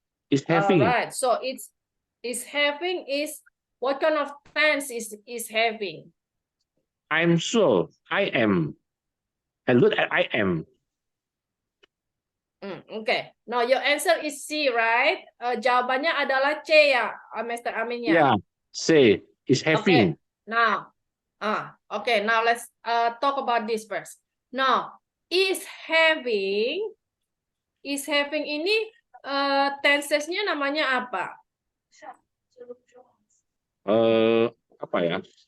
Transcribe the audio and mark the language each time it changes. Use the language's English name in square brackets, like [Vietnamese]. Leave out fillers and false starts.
[English] Is having. All right. So is having is what kind of tense is having? I'm sure. I am. And look at I am. Okay. No, your answer is C, right? [Indonesian] Jawabannya adalah C ya, Mr. Amin ya? [English] Yeah. Say is having. Okay. Now, okay. Now let's talk about this first. [Indonesian] Now, is having ini tenses-nya namanya apa? Apa ya?